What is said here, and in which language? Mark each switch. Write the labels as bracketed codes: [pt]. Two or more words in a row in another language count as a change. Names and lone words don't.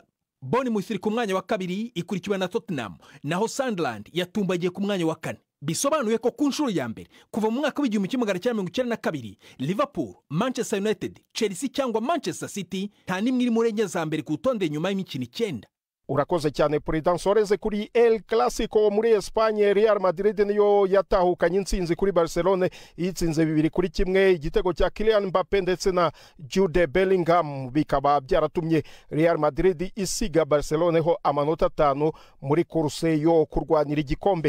[rw] Bournemouth iri ku mwanya wa 2 ikurikiwe na Tottenham, naho Sunderland yatumbagiye ku mwanya wa 4. Bisobanuye ko ku nshuro ya mbere kuva mu mwaka w'1992 Liverpool, Manchester United, Chelsea cyangwa Manchester City nta nimwe iri muri enye za mbere ku rutonde nyuma y'imikino 9. Urakoze cyane President. [rn] Soreze kuri El Clasico muri Espagne, Real Madrid niyo yatahukanye intsinzi kuri Barcelona yitsinze 2-1, igitego cya Kylian Mbappe ndetse na Jude Bellingham bikaba byaratumye Real Madrid isiga Barcelona ho amanota 5 muri course yo kurwanira igikombe.